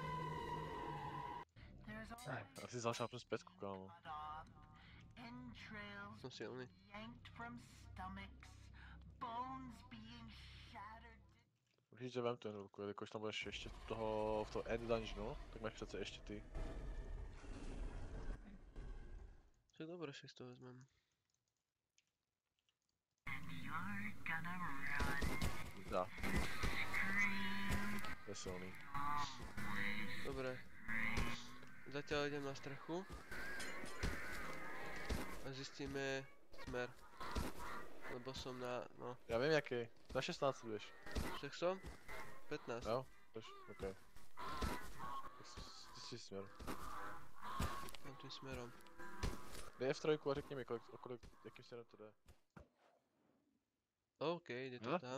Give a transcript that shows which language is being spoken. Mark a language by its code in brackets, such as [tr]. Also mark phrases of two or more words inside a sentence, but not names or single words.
[cs] Já si zašlápnu z pecku, kámo. [sk] Som silný. [cs] Určitě vem ten ruku, jelikož tam budeš ještě toho, v toho [en] end dungeonu, [cs] tak máš přece ještě ty. [sk] Však dobre, však si to vezmem. Dá. Je silný. Dobre. Zatiaľ idem na strechu. A zistíme smer. Lebo som na, no, [cs] Já vím jaký. Na 16 budeš. [sk] však som? 15. [cs] Jo? Tož, ok. Tak si směr. [sk] Tam tým smerom. [cs] Dej F3 a řekni mi, jakým směrem to jde. [sk] OK, ide to tam